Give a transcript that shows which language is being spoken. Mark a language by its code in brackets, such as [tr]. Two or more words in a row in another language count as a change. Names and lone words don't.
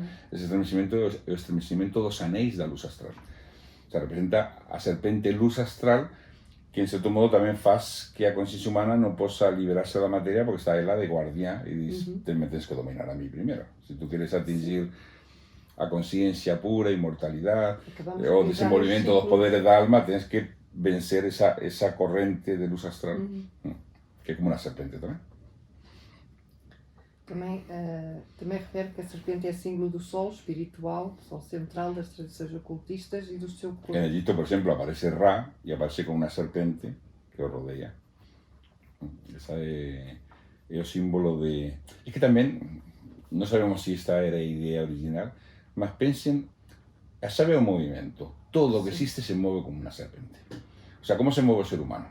[gl] Ese estremecimento é o estremecimento dos anéis da luz astral. [es] O sea, [gl] representa a serpente luz astral, que en certo modo tamén faz que a conciencia humana non posa liberarse da materia porque está ela de guardia e diz, me tens que dominar a mí primeiro. Se tú queres atingir a conciencia pura, inmortalidade, o desenvolvimento dos poderes da alma, tens que vencer esa corrente de luz astral, que é como unha serpente tamén. [pt] Também refere que a serpente é símbolo do sol espiritual, sol central das tradições ocultistas e do seu corpo. [gl] En Egipto, por exemplo, aparece Ra e aparece con unha serpente que o rodea. Esa é o símbolo de... É que tamén, non sabemos se esta era a idea original, mas pensen, a chave é o movimento. Todo o que existe se move como unha serpente. [es] O sea, [gl] como se move o ser humano?